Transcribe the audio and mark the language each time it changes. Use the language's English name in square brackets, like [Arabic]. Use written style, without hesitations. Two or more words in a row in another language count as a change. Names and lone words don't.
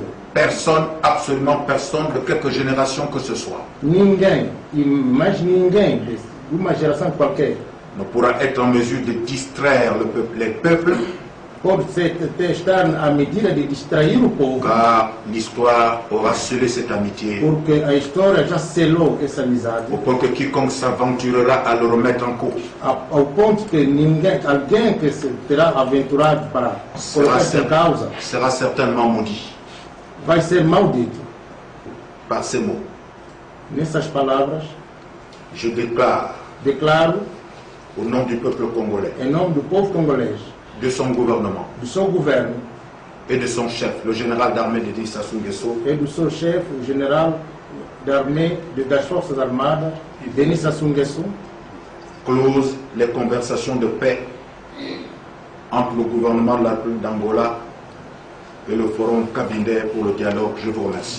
[French] Personne, absolument personne de quelque génération que ce soit, [Portuguese] Ninguém, e mais ninguém, de uma geração qualquer, [French] ne pourra être en mesure de distraire les peuples, [Portuguese] pode estar à medida de distrair o povo, [French] car l'histoire aura scellé cette amitié, [Portuguese] porque a história já selou essa amizade, [French] au point que quiconque s'aventurera à le remettre en cause [Portuguese] ao ponto que alguém que se terá aventurado para colocar essa causa, [French] sera certainement maudit [Portuguese] vai ser maldito. [French] par ces mots. [Portuguese] Nessas palavras, [French] Je déclare, [Portuguese] declaro, [French] au nom du peuple congolais, [Portuguese] em nome do povo congolês, [French] de son gouvernement [Portuguese] do seu governo [French] et de son chef, le général d'armée Denis Sassou Nguesso, [Portuguese] e do seu chefe, o general da armée, das Forças Armadas, Denis Sassou Nguesso, [French] close les conversations de paix entre le gouvernement de la République d'Angola et le Forum Cabinda pour le dialogue. Je vous remercie.